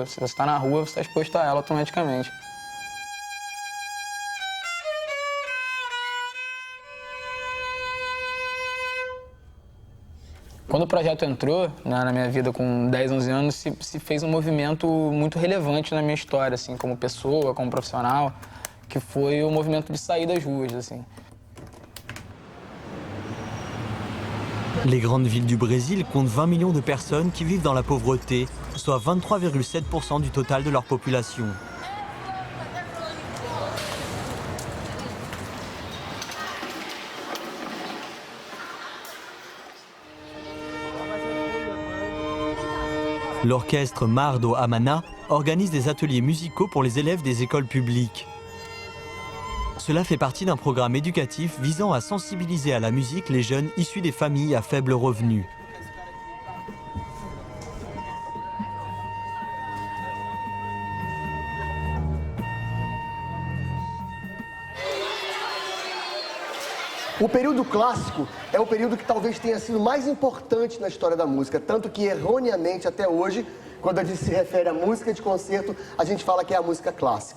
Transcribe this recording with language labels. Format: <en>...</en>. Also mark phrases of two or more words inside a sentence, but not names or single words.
<pt>Se você está na rua, você está exposto a ela automaticamente. Quando o projeto entrou na minha vida com 10, 11 anos, se fez um movimento muito relevante na minha história, assim, como pessoa, como profissional, que foi o movimento de sair das ruas, assim.</pt> <fr>Les grandes villes du Brésil comptent 20 millions de personnes qui vivent dans la pauvreté, soit 23,7% du total de leur population. L'orchestre Mar do Amana organise des ateliers musicaux pour les élèves des écoles publiques. Cela fait partie d'un programme éducatif visant à sensibiliser à la musique les jeunes issus des familles à faible revenu.</fr> <pt>O período clássico é o período que talvez tenha sido mais importante na história da música, tanto que erroneamente até hoje, quando a gente se refere à música de concerto, a gente fala que é a música clássica.</pt>